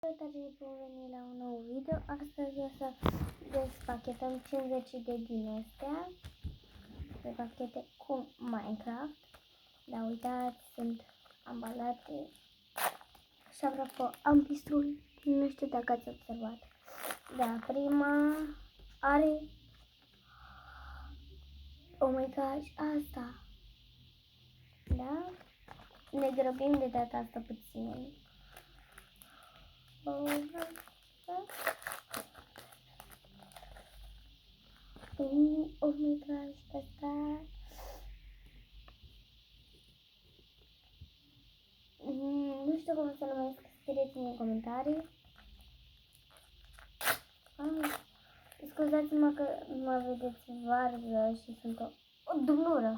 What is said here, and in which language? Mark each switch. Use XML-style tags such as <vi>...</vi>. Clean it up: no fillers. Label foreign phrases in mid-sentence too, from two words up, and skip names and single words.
<ro>Salutare, bun venit la un nou video. Astăzi o să despachetăm 50 de din astea de pachete cu Minecraft. Dar uitați, sunt ambalate. Și apropo, am pistol, nu știu dacă ați observat. Da, prima are,</ro> <en>oh my gosh,</en> <ro>asta. Da? Ne grăbim de data asta puțin.</ro> <en>Oh my gosh,</en> <ro>asta. Nu știu cum să numesc, scrieți-mi în comentarii. Scuzați-mă că mă vedeți varză și sunt o dublură.</ro>